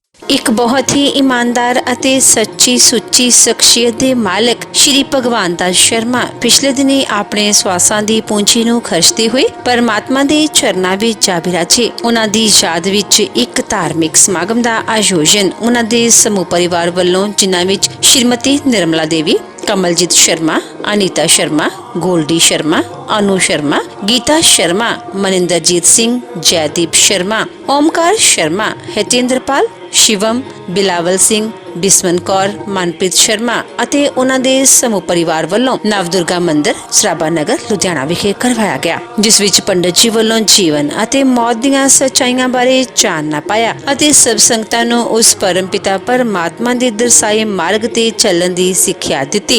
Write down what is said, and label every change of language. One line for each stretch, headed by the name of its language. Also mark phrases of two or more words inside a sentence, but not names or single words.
Punjabi: ਇੱਕ ਬਹੁਤ ਹੀ ਈਮਾਨਦਾਰ ਅਤੇ ਸੱਚੀ ਸੁੱਚੀ ਸ਼ਖਸੀਅਤ ਦੇ ਮਾਲਕ ਸ਼੍ਰੀ ਭਗਵਾਨ ਦਾਸ ਸ਼ਰਮਾ ਪਿਛਲੇ ਦਿਨੀ ਆਪਣੇ ਸਵਾਸਾਂ ਦੀ ਪੂੰਜੀ ਨੂੰ ਖਰਚਦੇ ਹੋਏ ਪਰਮਾਤਮਾ ਦੇ ਚਰਨਾਂ ਵਿੱਚ ਜਾ ਬਿਰਾਜੇ। ਉਹਨਾਂ ਦੀ ਯਾਦ ਵਿੱਚ ਇੱਕ ਧਾਰਮਿਕ ਸਮਾਗਮ ਦਾ ਆਯੋਜਨ ਉਹਨਾਂ ਦੇ ਸਮੂਹ ਪਰਿਵਾਰ ਵੱਲੋਂ, ਜਿਨ੍ਹਾਂ ਵਿੱਚ ਸ਼੍ਰੀਮਤੀ ਨਿਰਮਲਾ ਦੇਵੀ, कमलजीत शर्मा, अनीता शर्मा, गोल्डी शर्मा, अनु शर्मा, गीता शर्मा, मनिंदरजीत सिंह, जयदीप शर्मा, ओमकार शर्मा, हितेंद्रपाल, शिवम, बिलावल सिंह, बिस्मन कौर, मनप्रीत शर्मा ਅਤੇ ਉਹਨਾਂ ਦੇ ਸਮੂਹ ਪਰਿਵਾਰ ਵੱਲੋਂ ਨਵਦੁਰਗਾ ਮੰਦਿਰ, ਸਰਾਭਾ ਨਗਰ, ਲੁਧਿਆਣਾ ਵਿਖੇ ਕਰਵਾਇਆ ਗਿਆ, ਜਿਸ ਵਿੱਚ ਪੰਡਤ ਜੀ ਵੱਲੋਂ ਜੀਵਨ ਅਤੇ ਮੌਤ ਦੀਆਂ ਸੱਚਾਈਆਂ ਬਾਰੇ ਚਾਨਣਾ ਪਾਇਆ ਅਤੇ ਸਭ ਸੰਗਤਾਂ ਨੂੰ ਉਸ ਪਰਮਪਿਤਾ ਪਰਮਾਤਮਾ ਦੇ ਦਰਸਾਏ ਮਾਰਗ ਤੇ ਚੱਲਣ ਦੀ ਸਿੱਖਿਆ ਦਿੱਤੀ।